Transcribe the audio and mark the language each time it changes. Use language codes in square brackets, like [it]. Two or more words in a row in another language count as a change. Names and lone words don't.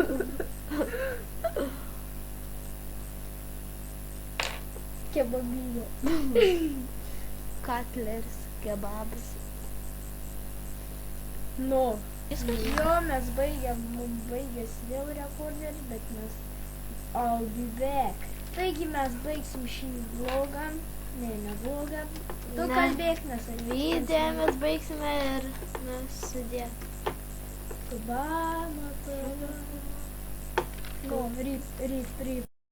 [lt] Kebabinė. Katleris, kebabas. Nu, Viskas. Jo, mes baigiam, mums baigėsi vėl rekorderis, bet mes [en] I'll be back. [lt] Taigi mes baigsim šį vlogą. Ne vlogą. Tu Ne. kalbėk, nes Video mes baigsime ir sudė. [en] Goodbye, my brother. No, rip.